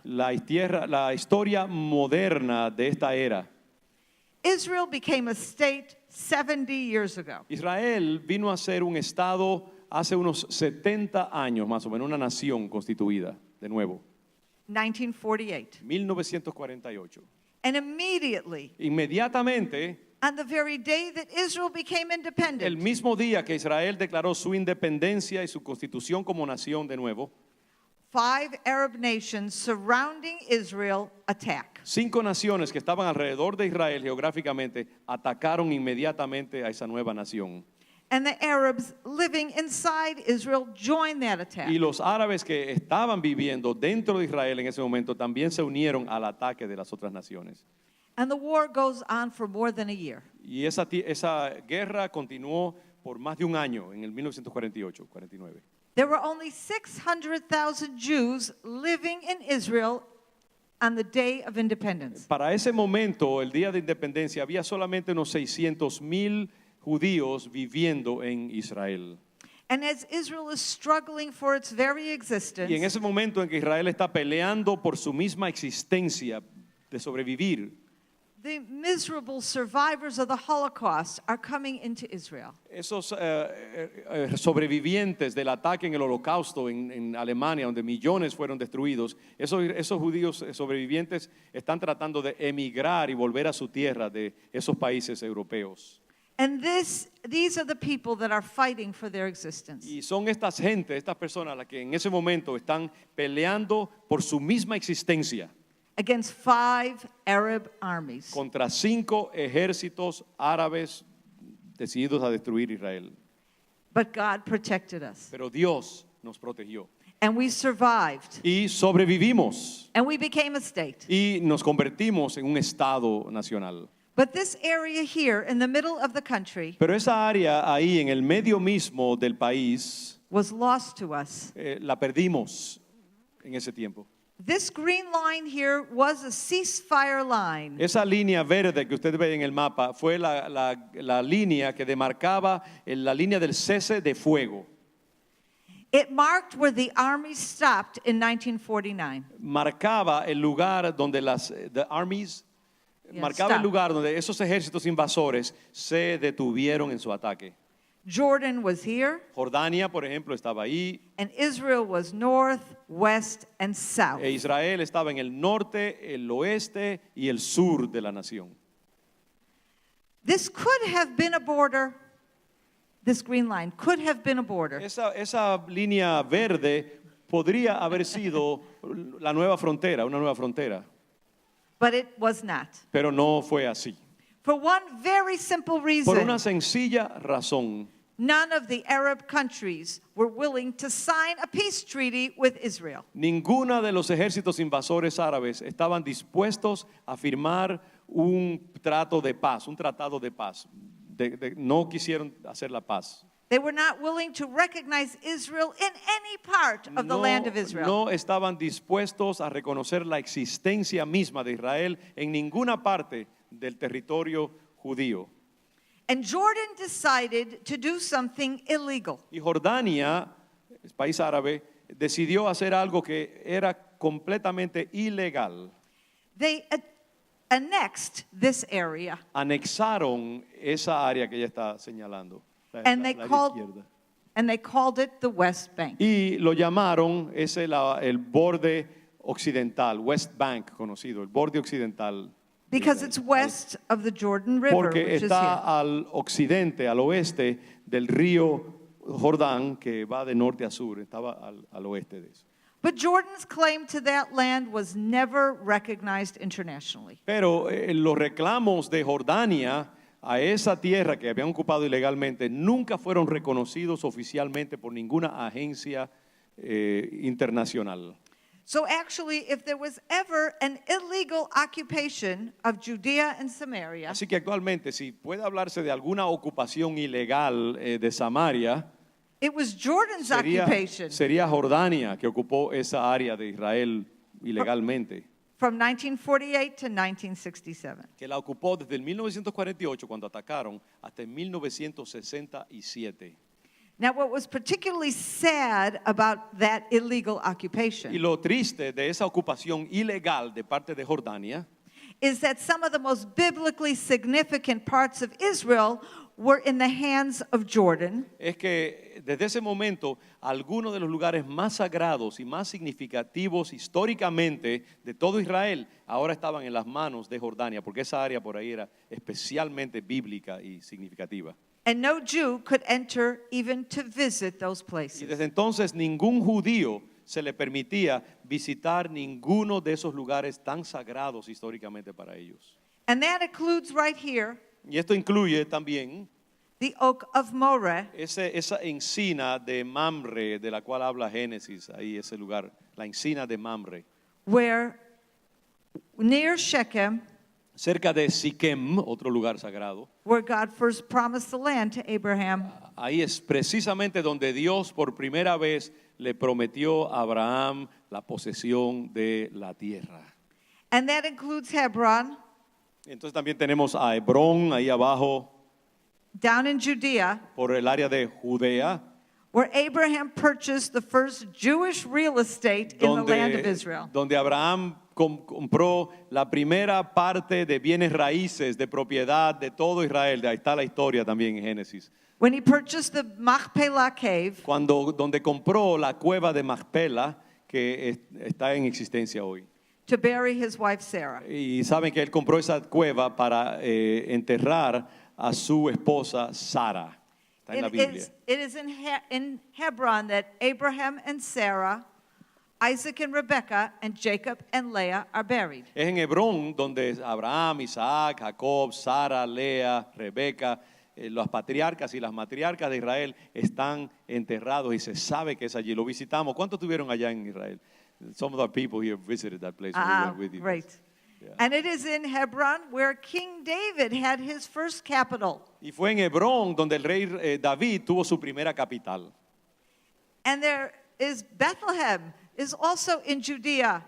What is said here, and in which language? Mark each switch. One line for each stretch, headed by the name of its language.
Spanish: La historia moderna de esta era.
English: Israel became a state 70 years ago.
Spanish: Israel vino a ser un estado hace unos 70 años, más o menos, una nación constituida, de nuevo,
English: 1948.
Spanish: 1948.
English: And immediately,
Spanish: Inmediatamente,
English: on the very day that Israel became
Spanish: el
English: independent,
Spanish: mismo día que Israel declaró su independencia y su constitución como nación de nuevo,
English: 5 Arab nations surrounding Israel attack.
Spanish: 5 naciones que estaban alrededor de Israel geográficamente atacaron inmediatamente a esa nueva nación.
English: And the Arabs living inside Israel joined that attack.
Spanish: Y los árabes que estaban viviendo dentro de Israel en ese momento también se unieron al ataque de las otras naciones.
English: And the war goes on for more than a year.
Spanish: Y esa guerra continuó por más de un año, en el 1948-49.
English: There were only 600,000 Jews living in Israel on the day of independence.
Spanish: Para ese momento, el día de independencia, había solamente unos 600,000 judíos viviendo en Israel.
English: And as Israel is struggling for its very existence,
Spanish: Y en ese momento en que Israel está peleando por su misma existencia de sobrevivir,
English: the miserable survivors of the Holocaust are coming into Israel.
Spanish: esos sobrevivientes del ataque en el Holocausto en Alemania, donde millones fueron destruidos, esos judíos sobrevivientes están tratando de emigrar y volver a su tierra de esos países europeos.
English: And these are the people that are fighting for their existence.
Spanish: Y son estas personas las que en ese momento están peleando por su misma existencia
English: Against 5 Arab armies.
Spanish: contra 5 ejércitos árabes decididos a destruir Israel.
English: But God protected us.
Spanish: Pero Dios nos protegió
English: And we survived.
Spanish: y sobrevivimos
English: And we became a state.
Spanish: y nos convertimos en un estado nacional.
English: But this area here in the middle of the country
Spanish: Pero esa área ahí en el medio mismo del país
English: was lost to us.
Spanish: la perdimos en ese tiempo.
English: This green line here was a ceasefire line.
Spanish: Esa línea verde que usted ve en el mapa fue la línea que demarcaba la línea del cese de fuego.
English: It marked where the army stopped in 1949.
Spanish: Marcaba el lugar donde
English: the armies Yeah,
Spanish: marcaba
English: stop.
Spanish: el lugar donde esos ejércitos invasores se detuvieron en su ataque.
English: Jordan was here,
Spanish: Jordania, por ejemplo, estaba ahí,
English: and Israel was north, west, and south.
Spanish: e Israel estaba en el norte, el oeste y el sur de la nación.
English: This could have been a border. This green line could have been a border.
Spanish: Esa línea verde podría haber sido la nueva frontera, una nueva frontera,
English: But it was not.
Spanish: pero no fue así.
English: For one very simple
Spanish: Por una
English: reason,
Spanish: sencilla razón,
English: none of the Arab countries were willing to sign a peace treaty with Israel.
Spanish: ninguna de los ejércitos invasores árabes estaban dispuestos a firmar un trato de paz, un tratado de paz. No quisieron hacer la paz.
English: They were not willing to recognize Israel in any part of the land of Israel.
Spanish: No estaban dispuestos a reconocer la existencia misma de Israel en ninguna parte del territorio judío.
English: And Jordan decided to do something illegal.
Spanish: Y Jordania, el país árabe, decidió hacer algo que era completamente ilegal.
English: They annexed this area,
Spanish: Anexaron esa área que ella está señalando,
English: and they
Spanish: la área
English: called
Spanish: izquierda.
English: and they called it the West Bank.
Spanish: Y lo llamaron el borde occidental, West Bank conocido, el borde occidental.
English: Because it's west of the Jordan River,
Spanish: Porque
English: which is
Spanish: está
English: here.
Spanish: al occidente, al oeste del río Jordán, que va de norte a sur, estaba al oeste de eso.
English: But Jordan's claim to that land was never recognized internationally.
Spanish: Pero los reclamos de Jordania a esa tierra que habían ocupado ilegalmente nunca fueron reconocidos oficialmente por ninguna agencia internacional.
English: So actually, if there was ever an illegal occupation of Judea and Samaria,
Spanish: Así que actualmente, si puede hablarse de alguna ocupación ilegal de Samaria,
English: it was Jordan's occupation
Spanish: sería Jordania que ocupó esa área de Israel ilegalmente,
English: from 1948 to 1967.
Spanish: que la ocupó desde el 1948 cuando atacaron hasta el 1967.
English: Now, what was particularly sad about that illegal
Spanish: Y
English: occupation
Spanish: lo triste de esa ocupación ilegal de parte de Jordania
English: is that some of the most biblically significant parts of Israel were in the hands of Jordan,
Spanish: es que desde ese momento algunos de los lugares más sagrados y más significativos históricamente de todo Israel ahora estaban en las manos de Jordania, porque esa área por ahí era especialmente bíblica y significativa.
English: and no Jew could enter even to visit those
Spanish: Y
English: places.
Spanish: desde entonces ningún judío se le permitía visitar ninguno de esos lugares tan sagrados históricamente para ellos.
English: And that includes right here
Spanish: Y esto incluye también
English: the the oak of Moreh,
Spanish: esa encina de Mamre, de la cual habla Génesis, ahí ese lugar, la encina de Mamre,
English: where near Shechem,
Spanish: cerca de Siquem, otro lugar sagrado.
English: where God first promised the land to Abraham.
Spanish: Ahí es precisamente donde Dios por primera vez le prometió a Abraham la posesión de la tierra.
English: And that includes Hebron,
Spanish: Entonces también tenemos a Hebrón ahí abajo
English: down in Judea,
Spanish: por el área de Judea,
English: where Abraham purchased the first Jewish real estate in the land of Israel.
Spanish: donde Abraham compró la primera parte de bienes raíces, de propiedad de todo Israel. De ahí está la historia también en Génesis.
English: When he purchased the Machpelah cave,
Spanish: Donde compró la cueva de Macpela, que está en existencia hoy.
English: to bury his wife Sarah.
Spanish: Y saben que él compró esa cueva para enterrar a su esposa Sara. Está en la Biblia.
English: It is in Hebron that Abraham and Sarah, Isaac and Rebekah, and Jacob and Leah are buried.
Spanish: Es en Hebrón donde Abraham, Isaac, Jacob, Sara, Lea, Rebeca, los patriarcas y las matriarcas de Israel están enterrados y se sabe que es allí. Lo visitamos. ¿Cuántos estuvieron allá en Israel?
English: Some of our people here visited that place. When we went with you. Great. Yeah. And it is in Hebron where King David had his first capital.
Spanish: Y fue en Hebrón donde el rey David tuvo su primera capital.
English: And there is Bethlehem, is also in Judea.